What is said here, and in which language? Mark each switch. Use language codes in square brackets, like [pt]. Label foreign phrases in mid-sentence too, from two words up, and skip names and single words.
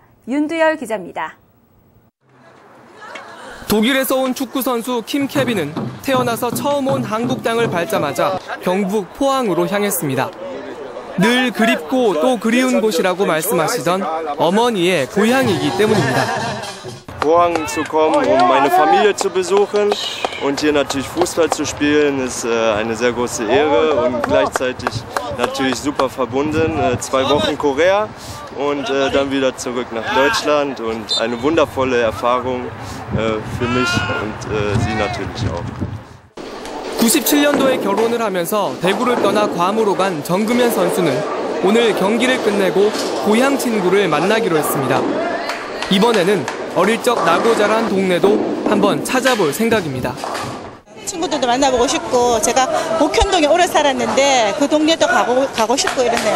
[ko] 윤두열 기자입니다. 독일에서 온 축구 선수 킴 케빈은 태어나서 처음 온 한국 땅을 밟자마자 경북 포항으로 향했습니다. 늘 그립고 또 그리운 곳이라고 말씀하시던 어머니의 고향이기 때문입니다. [de] Poang zu kommen, meine Familie zu besuchen und hier natürlich Fußball zu spielen, ist eine sehr große Ehre und gleichzeitig natürlich super verbunden. 2 Wochen Korea und dann wieder zurück nach Deutschland und eine wundervolle Erfahrung für mich und sie natürlich auch. [ko] 97년도에 결혼을 하면서 대구를 떠나 괌으로 간 정금현 선수는 오늘 경기를 끝내고 고향 친구를 만나기로 했습니다. 이번에는 어릴 적 나고 자란 동네도 한번 찾아볼 생각입니다. 친구들도 만나보고 싶고 제가 목현동에 오래 살았는데 그 동네도 가고 싶고 이러네요.